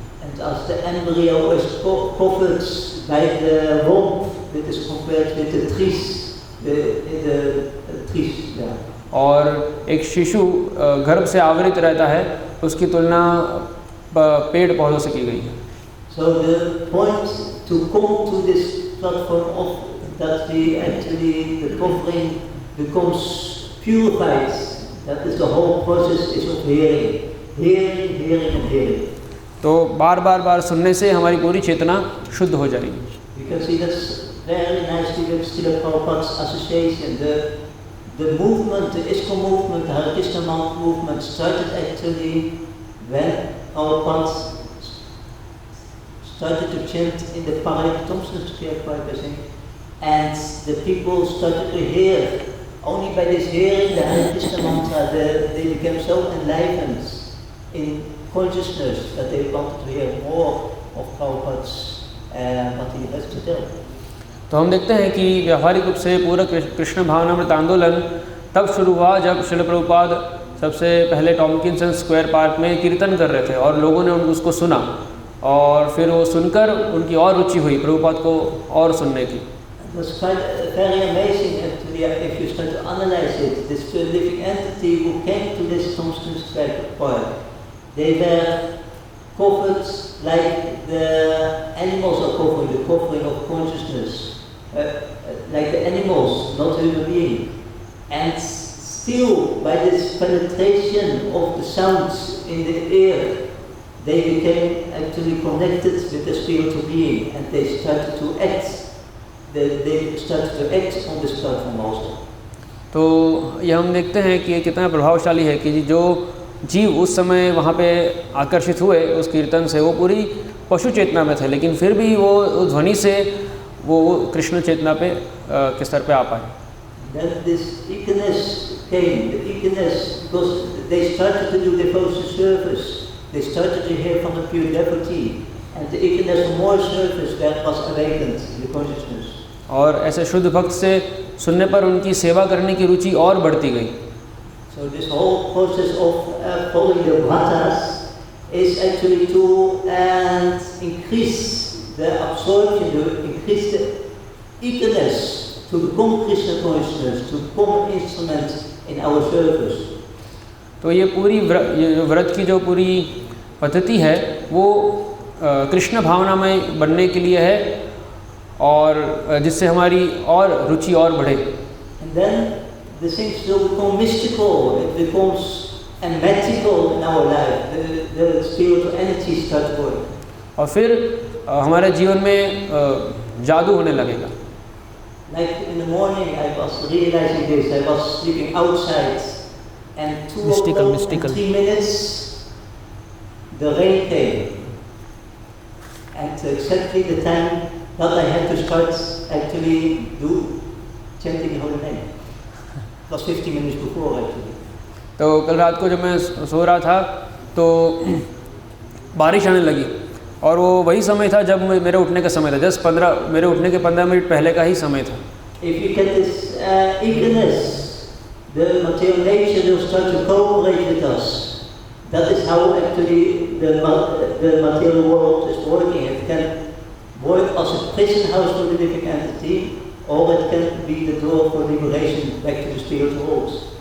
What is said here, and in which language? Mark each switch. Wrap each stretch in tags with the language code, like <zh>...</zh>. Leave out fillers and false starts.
<en>And as the embryo is covered by the womb, that is compared with the trees, the trees. Yeah.</en> <hi>और एक शिशु गर्भ से आवृत रहता है, उसकी तुलना पेड़ पौधों से की गई है।</hi> <en>So the point to come to this platform of that we actually the covering becomes purified. That is the whole process is of hearing and hearing.</en> <hi>तो बार सुनने से हमारी पूरी चेतना शुद्ध हो जाएगी।</hi> <en>You can see that's very nicely with Srila Prabhupada's association. The movement, the ISKCON movement, the Hare Krishna movement started actually when Prabhupada started to chant in the Parayana Thompson Square Park, I think, and the people started to hear. Only by this hearing the Hare Krishna mantra, they became so enlightened in consciousness that they wanted to hear more of Prabhupada's what he has to tell.</en> <hi>तो हम देखते हैं कि व्यावहारिक रूप से पूरा कृष्ण भावनामृत आंदोलन तब शुरू हुआ जब श्रील प्रभुपाद सबसे पहले टॉम्किंसन स्क्वायर पार्क में कीर्तन कर रहे थे और लोगों ने उसको सुना और फिर वो सुनकर उनकी और रुचि हुई प्रभुपाद को और सुनने की।</hi> <en>It was quite very amazing actually if you start to analyze it. This living entity who came to this Thompson Square Park, they were covered like the animals are covered, the covering of consciousness, like the animals, not human being. And still, by this penetration of the sounds in the air, they became actually connected with the spiritual being, and they started to act. They started to act on this platform also.</en> <hi>तो ये हम देखते हैं कि ये कितना प्रभावशाली है कि जो जीव उस समय वहाँ पे आकर्षित हुए उस कीर्तन से, वो पूरी पशु चेतना में थे, लेकिन फिर भी वो ध्वनि से वो कृष्ण चेतना पे के स्तर पे आ पाए।</hi> <en>Then this eagerness came, the eagerness, because they started to do devotion service. They started to hear from the pure devotee, and the eagerness for more service that was awakened in the consciousness.</en> <hi>और ऐसे शुद्ध भक्त से सुनने पर उनकी सेवा करने की रुचि और बढ़ती गई।</hi> <en>So this whole process of following the bhatas is actually to increase the absorption, to increase the eagerness to become Krishna consciousness, to become an instrument in our service.</en> <hi>तो ये पूरी व्रत की जो पूरी पद्धति है वो कृष्ण भावनामय बनने के लिए है और जिससे हमारी और रुचि और बढ़े।</hi> <en>And then the things will become mystical, it becomes magical in our life, the spiritual energy starts working.</en> <hi>और फिर हमारे जीवन में जादू होने लगेगा।</hi> <en>Like in the morning I was realizing this, I was sleeping outside and 2 o'clock and 3 minutes the rain came. And exactly the time that I had to start actually do chanting the holy name. It was 15 minutes before actually.</en> <hi>तो कल रात को जब मैं सो रहा था तो बारिश आने लगी और वो वही समय था जब मेरे उठने का समय था। मेरे उठने के 15 मिनट पहले का ही समय था।</hi> <en>If you get this eagerness, the material nature will start to cooperate with us. That is how actually the material world is working. It can work as a prison house for the living entity, or it can be the door for liberation back to the spiritual world.</en>